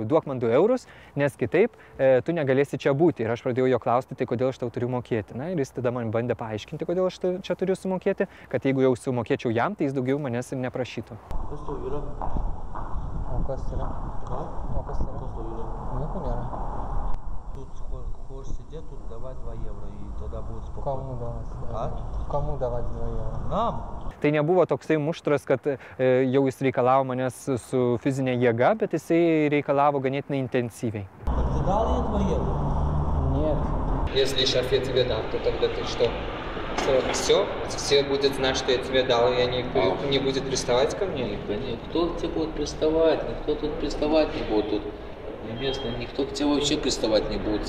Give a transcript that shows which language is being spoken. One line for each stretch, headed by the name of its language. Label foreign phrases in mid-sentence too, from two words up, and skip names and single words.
Lithuanian: Duok man 2 eurus, nes kitaip tu negalėsi čia būti. Ir aš pradėjau jo klausti, tai kodėl aš tau turiu mokėti. Na ir jis tada man bandė paaiškinti, kodėl aš čia turiu sumokėti, kad jeigu jau sumokėčiau jam, tai jis daugiau manęs ir neprašytų. Kas tau yra? O kas yra? O kas yra? Kas tau yra? Nieko nėra.
Russian: Тут хочешь сидеть, тут давай 2 евро, и тогда будет спокойно. Кому давать 2 евро? Нам?
Lithuanian: Tai nebuvo toksai muštras, kad jau jis reikalavo manęs su fizinė jėga, bet jisai reikalavo ganėtinai intensyviai.
Russian: Так ты дал ей 2 евро? Нет. Если шеф я тебе дам, то тогда ты что? Все будет знать, что я тебе дал, и никто не будет приставать ко мне? Кто к тебе будет приставать? Никто тут приставать не будет. Тут местно, никто к тебе вообще приставать не будет.